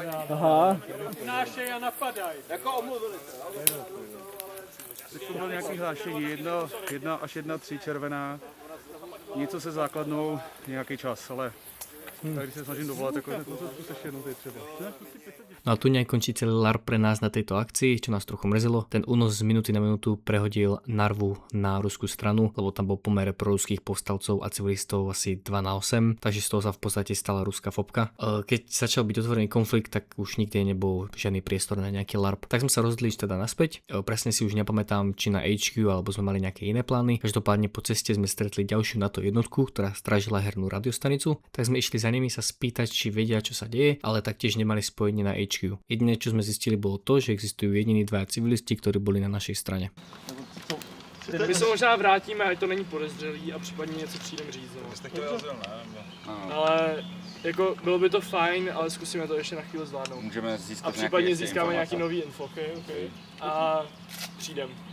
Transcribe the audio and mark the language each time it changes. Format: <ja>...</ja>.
<cs>Aha. Nášej a napadaj. Jako omluvili se. Teď to bylo nějaký hlášení, 1 až 1,3 červená. Něco se základnou nějaký čas, ale tak když se snažím dovolat, jako zkus ještě jednou tady třeba.</cs> <sk>No a tu nejak končí celý LARP pre nás na tejto akcii, čo nás trochu mrzelo. Ten únos z minúty na minútu prehodil Narvu na ruskú stranu, lebo tam bol pomer proruských povstalcov a civilistov asi 2:8, takže z toho sa v podstate stala ruská fopka. Keď začal byť otvorený konflikt, tak už nikde nebol žiadny priestor na nejaký LARP. Tak sme sa rozhodli teda naspäť. Presne si už nepamätám, či na HQ alebo sme mali nejaké iné plány. Každopádne po ceste sme stretli ďalšiu NATO jednotku, ktorá strážila hernú radiostanicu. Tak sme išli za nimi sa spýtať, či vedia, čo sa deje, ale taktiež nemali spojenie na HQ. Jediné, čo sme zistili, bolo to, že existujú jediní dvaja civilisti, ktorí boli na našej strane.</sk> <cs>My se možná vrátíme, ať to není podezřelý a případně něco přijdem říct. Ale jako bylo by to fajn, ale zkusíme to ještě na chvíli zvládnout. Můžeme získat a případně získáme nějaký nový info, okay? A přijdem.</cs>